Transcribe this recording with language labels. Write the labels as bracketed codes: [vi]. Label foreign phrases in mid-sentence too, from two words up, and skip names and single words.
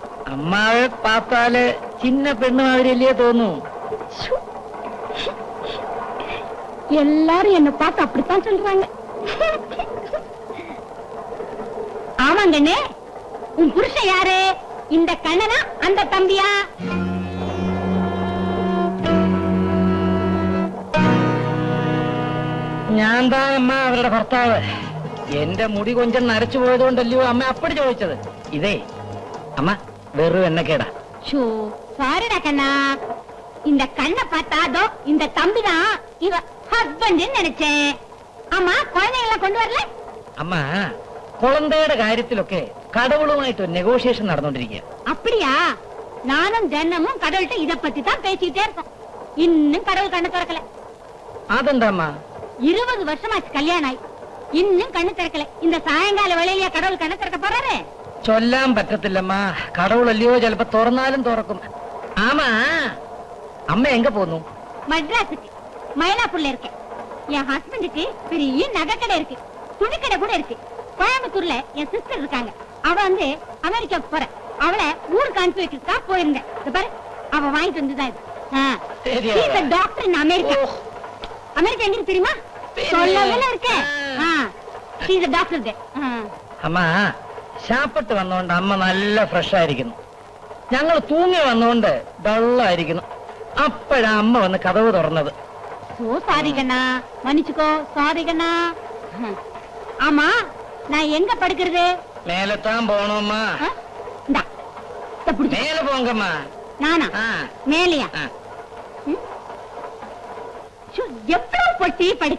[ta] அம்மாவை பார்த்தாலே சின்ன பெண்ணு மாதிரி இல்லையே தோணும். எல்லாரும் என்ன பார்த்து அப்படித்தான் சொல்றாங்க. ஆமாங்கண்ணே, உன் புருஷன் யாரு? இந்த கண்ணனா அந்த தம்பியா? [ml] ഞാൻ താ അമ്മ അവരുടെ ഭർത്താവ്. എന്റെ മുടി കൊഞ്ചം നരച്ചു പോയതുകൊണ്ടല്ലയോ അമ്മ അപ്പടി ചോദിച്ചത്. ഇതേ അമ്മ വെറും എണ്ണക്കേടാ. [ta] சாரிடா கண்ணா, இந்த கண்ணை பார்த்தாதோ இந்த தம்பிதான் இவ ஹஸ்பண்ட் நினைச்சேன். ஆமா, குழந்தைகளை கொண்டு வரல? [ml] അമ്മ കുഴന്തയുടെ കാര്യത്തിലൊക്കെ കടവുളുമായിട്ട് നെഗോഷിയേഷൻ നടന്നുകൊണ്ടിരിക്കുക. [ta] அப்படியா? நானும் தினமும் கடவுள்கிட்ட இத பத்தி தான் பேசிட்டே இருக்கோம். இன்னும் கடவுள் கண்ணை திறக்கல. [ml] അതെന്താ അമ്മ? [ta] 20 வருஷமாச்சு கல்யாணம் ஆகி இன்னும் கண்ணு திறக்கல. இந்த சாயங்கால வேளையில கடவுள் கண்ணை திறக்க போறாரு? [ml] ചൊല്ലാൻ പറ്റത്തില്ലമ്മ. കടവുളല്ലയോ ചിലപ്പോ തുറന്നാലും തുറക്കും. ആമാ അമ്മ എങ്ക പോന്നു? [ta] மட்ராஸுக்கு மயிலாப்பூர்ல இருக்கேன். என் ஹஸ்பண்டுக்கு பெரிய நகை கடை இருக்கு, துணி கடை கூட இருக்கு. கோயம்புத்தூர்ல என் சிஸ்டர் இருக்காங்க. அவ வந்து அமெரிக்காவுக்கு போற. அவளை ஊருக்கு அனுப்பி வைக்கிறதுக்கா போயிருந்தேன். பாரு, அவ வாங்கிட்டு வந்துதான் இது. [en] Doctor in America. [ta] அமெரிக்கா எங்க தெரியுமா? சொல்லவே இருக்கேன். டாக்டர். [ml] അമ്മ ശാപ്പിട്ട് വന്നോണ്ട് അമ്മ നല്ല ഫ്രഷ് ആയിരിക്കുന്നു. ഞങ്ങൾ തൂങ്ങി വന്നോണ്ട് ഡള്ളായിരിക്കുന്നു. അപ്പോഴാ അമ്മ വന്ന് കതവ് തുറന്നത്. [ta] சாரி கண்ணா, மன்னிச்சுக்கோ. சாரி கண்ணா. ஆமா, நான் எங்க படுக்கிறது? மேலத்தான் போனோம்மா. மேல போங்கம்மா. நானா மேலையா? எவ்வளவு பொட்டி படுக்க.